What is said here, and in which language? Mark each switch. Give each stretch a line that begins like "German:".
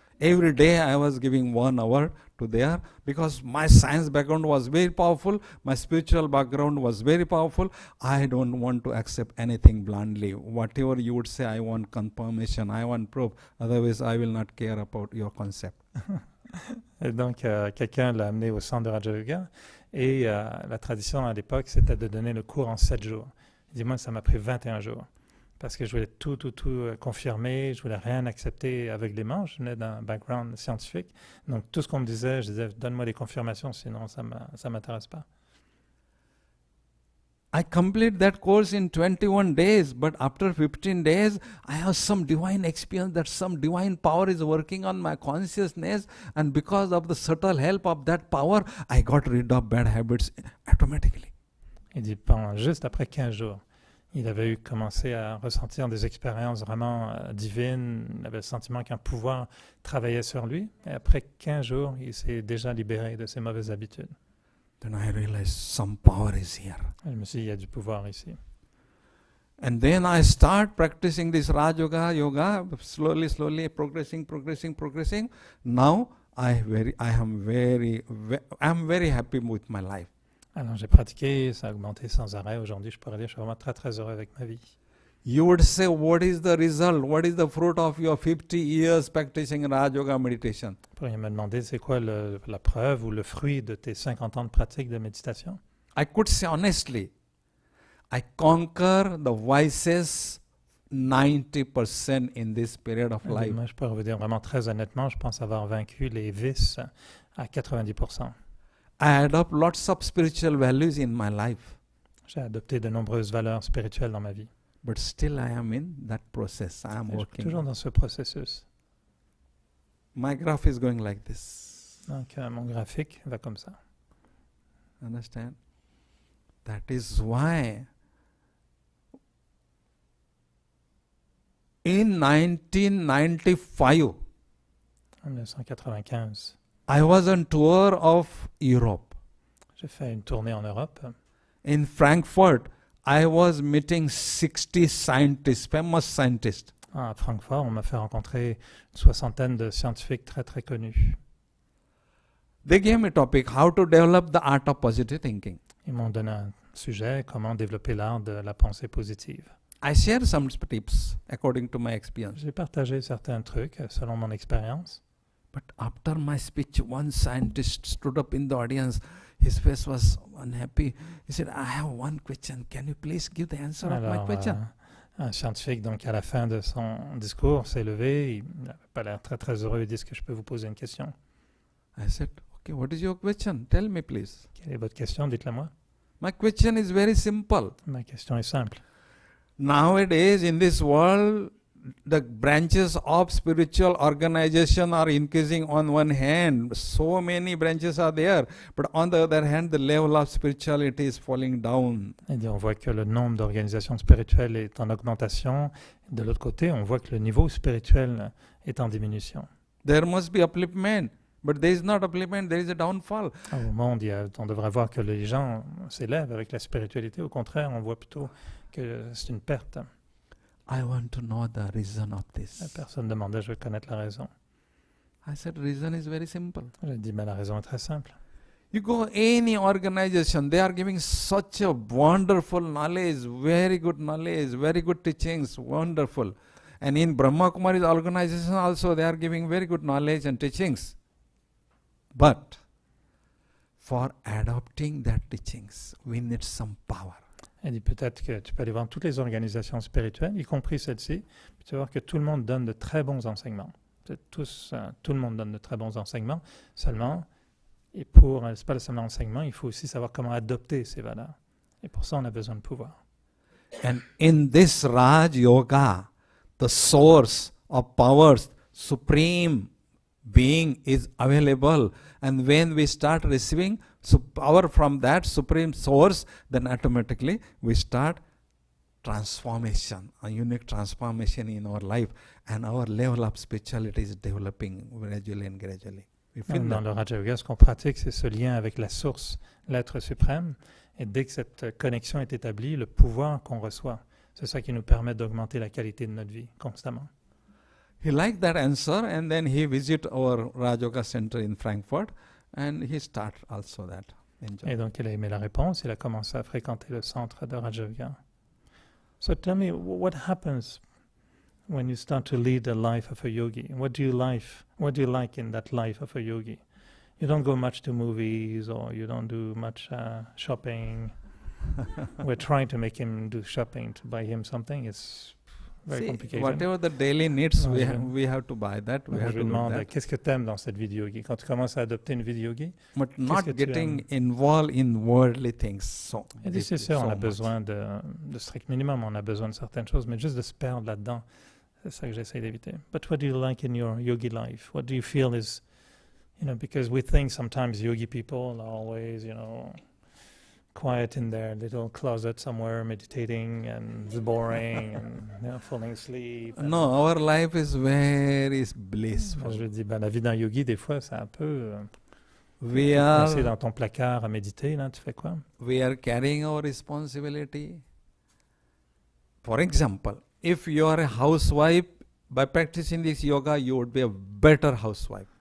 English: Every day I was giving 1 hour to there, because my science background was very powerful, my spiritual background was very powerful. I don't want to accept anything blindly. Whatever you would say, I want confirmation, I want proof. Otherwise, I will not care about your concept.
French: Et donc, quelqu'un l'a amené au centre de Raja Yoga, et la tradition à l'époque, c'était de donner le cours en 7 jours. Il dit, moi, ça m'a pris 21 jours. Parce que je voulais tout confirmer, je voulais rien accepter aveuglément. Je venais d'un background scientifique. Donc tout ce qu'on me disait, je disais, donne-moi des confirmations, sinon ça m'intéresse pas.
English: I complete that course in 21 days, but after 15 days, I have some divine experience that some divine power is working on my consciousness, and because of the subtle help of that power, I got rid of bad habits automatically.
French: Il dit, juste après 15 jours, il avait commencé à ressentir des expériences vraiment divines. Il avait le sentiment qu'un pouvoir travaillait sur lui. Et après 15 jours, il s'est déjà libéré de ses mauvaises habitudes.
English: Then I realized some power is here.
French: Et je me suis dit, il y a du pouvoir ici.
English: And then I start practicing this Raj Yoga, slowly, progressing. Now I'm very happy with my life.
French: Alors j'ai pratiqué, ça a augmenté sans arrêt. Aujourd'hui, je pourrais dire, je suis vraiment très très heureux avec ma vie.
English: You would say, what is the result? What is the fruit of your 50 years practicing Raj Yoga meditation?
French: Vous pourriez me demander, c'est quoi la preuve ou le fruit de tes 50 ans de pratique de méditation?
English: I could say honestly, I conquer the vices 90% in this period of life.
French: Moi, je pourrais vous dire vraiment très honnêtement, je pense avoir vaincu les vices à 90%.
English: I adopt lots of spiritual values in my life.
French: J'ai adopté de nombreuses valeurs spirituelles dans ma vie.
English: But still I am in that process. I am
French: Et je suis
English: working.
French: toujours dans ce processus.
English: My graph is going like this.
French: Donc, mon graphique va comme ça.
English: Understand? That is why In 1995,
French: En 1995,
English: I was on tour of Europe.
French: j'ai fait une tournée en Europe.
English: In Frankfurt, I was meeting 60 scientists, famous scientists.
French: À Francfort, on m'a fait rencontrer une soixantaine de scientifiques très très connus.
English: They gave me a topic, how to develop the art of positive thinking.
French: Ils m'ont donné un sujet, comment développer l'art de la pensée positive.
English: I share some tips according to my experience.
French: J'ai partagé certains trucs selon mon expérience.
English: But after my speech, one scientist stood up in the audience. His face was unhappy. He said, I have one question. Can you please give the answer of my question?
French: Un scientifique, donc à la fin de son discours, s'est levé. Il n'avait pas l'air très très heureux. Il dit, est-ce que je peux vous poser une question?
English: I said, okay, what is your question? Tell me please.
French: Quelle est votre question? Dites-la moi.
English: My question is very simple.
French: Ma question est simple.
English: Nowadays, in this world, the branches of spiritual organization are increasing on one hand. So many branches are there. But on the other hand, the level of spirituality is falling down.
French: Et on voit que le nombre d'organisations spirituelles est en augmentation. De l'autre côté, on voit que le niveau spirituel est en diminution.
English: There must be upliftment. But there is not upliftment, there is a downfall.
French: Au monde, on devrait voir que les gens s'élèvent avec la spiritualité. Au contraire, on voit plutôt que c'est une perte.
English: I want to know the reason of
French: La
English: this.
French: personne demandait, je veux connaître la raison.
English: I said, reason is very simple.
French: J'ai dit, la raison est très simple.
English: You go any organization, they are giving such a wonderful knowledge, very good teachings, wonderful. And in Brahma Kumaris organization also, they are giving very good knowledge and teachings. But for adopting that teachings, we need some power.
French: Elle dit peut-être que tu peux aller voir toutes les organisations spirituelles, y compris celle-ci, puis tu vas voir que tout le monde donne de très bons enseignements. Tout le monde donne de très bons enseignements, seulement, et c'est pas seulement l'enseignement, il faut aussi savoir comment adopter ces valeurs. Et pour ça, on a besoin de pouvoir.
English: And in this Raj Yoga, the source of powers, supreme being is available. And when we start receiving power from that supreme source, then automatically we start transformation, a unique transformation in our life, and our level of spirituality is developing gradually and gradually.
French: Dans le Raja Yoga, ce qu'on pratique, c'est ce lien avec la source, l'être suprême. Et dès que cette connexion est établie, le pouvoir qu'on reçoit, c'est ça qui nous permet d'augmenter la qualité de notre vie constamment.
English: He liked that answer, and then he visited our Raj Yoga center in Frankfurt, and he started also that.
French: Et donc, il a aimé la réponse, il a commencé à fréquenter le centre de Raja Yoga.
English: So tell me, what happens when you start to lead the life of a yogi? What do you like in that life of a yogi? You don't go much to movies, or you don't do much shopping. We're trying to make him do shopping to buy him something. It's very complicated. Whatever the daily needs, we have to buy that. We have
French: Je
English: to do
French: demande,
English: that.
French: qu'est-ce que tu aimes dans cette vie de yogi? Quand tu commences à adopter une vie de yogi,
English: But not
French: que tu
English: getting involved in worldly things. So
French: il dit, c'est sûr, on a
English: much.
French: besoin de strict minimum, on a besoin de certaines choses, mais juste de se perdre là-dedans, c'est ça que j'essaie d'éviter.
English: But what do you like in your yogi life? What do you feel is, because we think sometimes yogi people are always, quiet in their little closet somewhere, meditating, and it's boring, and falling asleep. No, our life is very blissful.
French: Je lui dis, la vie d'un yogi, des fois, c'est un peu...
English: We
French: coincé
English: are
French: dans ton placard à méditer, là, tu fais quoi?
English: we are carrying our responsibility. For example, if you are a housewife, by practicing this yoga, you would be a better housewife.